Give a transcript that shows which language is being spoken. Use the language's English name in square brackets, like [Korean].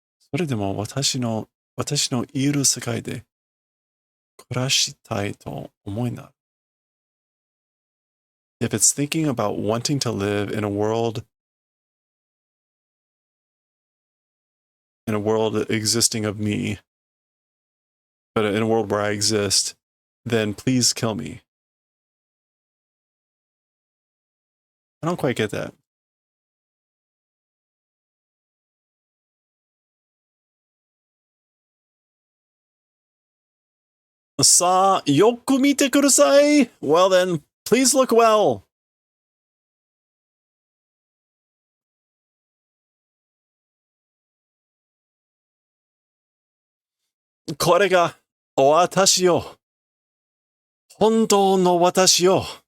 [Japanese] それでも私のいる世界で暮らしたいと思いな。 [English] If it's thinking about wanting to live in a world existing of me, but in a world where I exist, then please kill me. I don't quite get that. [Japanese] さあ、よく見てください。 [English] Well then, please look well. [Japanese] これが私よ。本当の私よ。